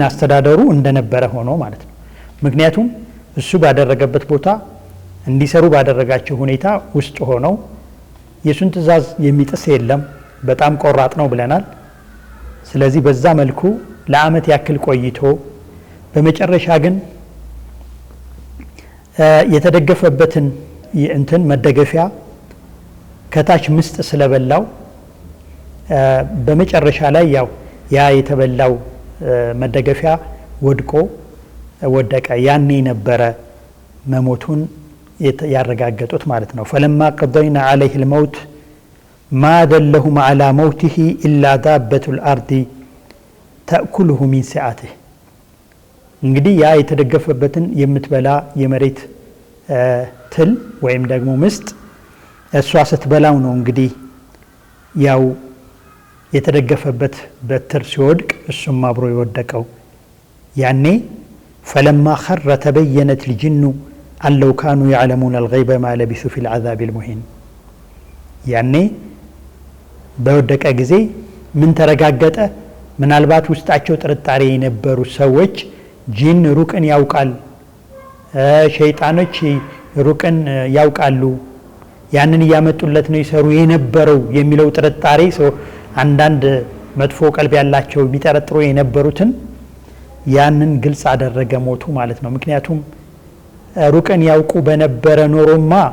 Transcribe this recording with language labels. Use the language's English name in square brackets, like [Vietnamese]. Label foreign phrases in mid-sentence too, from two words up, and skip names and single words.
[Amharic] አስተዳደሩ እንደነበረ ሆኖ ማለት ነው። ምክንያቱም እሱ ባደረገበት ቦታ እንዲሰሩ ባደረጋቸው ሁኔታ ውስጥ ሆነው የሱን ትእዛዝ የሚጥስ የለም፣ በጣም ቆራጥ ነው ብለናል። ስለዚህ በዛ መልኩ ለአመት ያክል ቆይቶ በመጨረሻ ግን የተደገፈበትን እንትን መደገፊያ ከታች ምስጥ ስለበላው በመጨረሻ ላይ ያው ያ የተበላው መደገፊያ ወድቆ ወደቀ። ያኔ ነበረ መሞቱን ያረጋገጡት ማለት ነው። [Arabic] فلما قضينا عليه الموت ما دلهم على موته إلا دابة الأرض تأكله من سعته። [Amharic] እንግዲህ ያ የተደገፈበትን የምትበላ የመሬት ትል ወይም ደግሞ ምስጥ እሷ ስትበላው ነው እንግዲህ ያው የተደገፈበት በትር ሲወድቅ እሱም አብሮ የወደቀው። ያኔ [Arabic] فلما خر تبينت الجن أن لو كانوا يعلمون الغيب ما لبثوا في العذاب المهين። [Amharic] ያኔ በወደቀ ጊዜ ምን ተረጋገጠ? ምናልባት ውስጣቸው ጥርጣሬ የነበሩ ሰዎች ጂን ሩቅን ያውቃል፣ ሸይጣኖች ሩቅን ያውቃሉ፣ ያንን እያመጡለት ነው ይሰሩ የነበረው የሚለው ጥርጣሬ ሰው አንዳንድ መጥፎ ቀልብ ያላቸው ቢጠረጥሩ የነበሩትን ያንን ግልጽ አደረገ ሞቱ ማለት ነው። ምክንያቱም ሩቅን ያውቁ በነበረ ኖሮማ